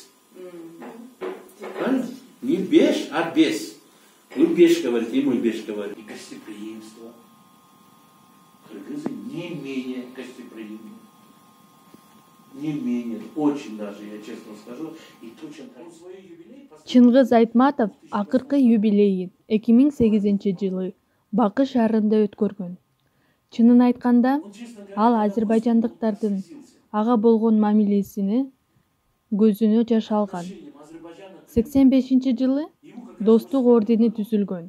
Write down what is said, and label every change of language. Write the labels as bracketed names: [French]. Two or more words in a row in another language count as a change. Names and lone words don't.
[Russian] Правильно? Не беш, а без. Вы беш говорите, и мы беш говорим. И гостеприимство. Кыргызы не менее гостеприимны. Не менее, очень даже, я честно скажу. И точно так. [Kyrgyz] Чыңгыз Айтматов акыркы юбилейин 2008-жылы Бакы шаарында өткөргөн. Чынын айтканда, ал азербайжандыктардын ага болгон мамилесини көзүнө жаш алган. 85-жылы Достук ордени түзүлгөн.